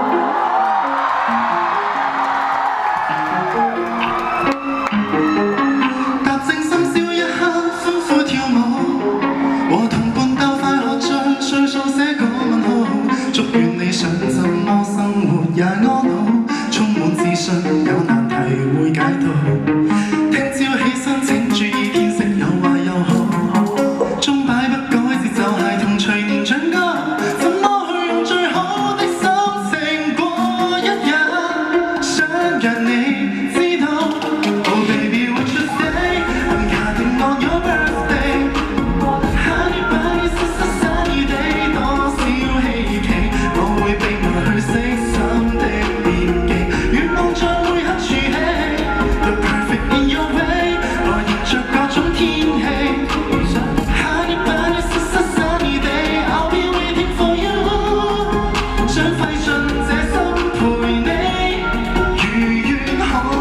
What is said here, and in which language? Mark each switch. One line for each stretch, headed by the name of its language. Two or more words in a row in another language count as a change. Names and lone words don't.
Cantonese: 祝願你想怎麼生活也安好，充滿自信，有難題會解到。聽朝起身請注意天色有壞有好，鐘擺不改節奏係同隨年長高，怎麼去用最好的心情過一日？想讓你知道
English: Oh baby what you say I'm counting on your birthday。Happy birthday，
Cantonese: 實實
English: sunny day，
Cantonese: 多少希冀。我會被愛去悉心的惦記，願望再會合處起
English: The perfect in your way，
Cantonese: 來迎着各種天氣。
English: Honey bunny，實實 sunny day，I'll be waiting for you，
Cantonese: 想費盡這心陪你，如願可